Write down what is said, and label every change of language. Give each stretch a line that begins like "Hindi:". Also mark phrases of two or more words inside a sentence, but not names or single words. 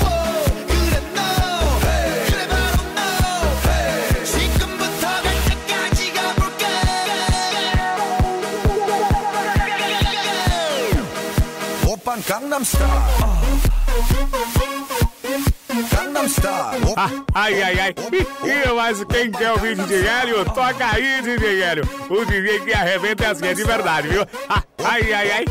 Korean: 그래 너 hey. 그래 바로 너 hey. 지금부터 갈 때까지 가볼까. 오빤 강남 스타일. 강남 스타일. Ai, ai, ai.
Portuguese: Mas quem quer o vídeo de Hélio, toca aí, DJ Hélio. O DJ que arrebenta as que é de verdade, viu? Ai, ai, ai.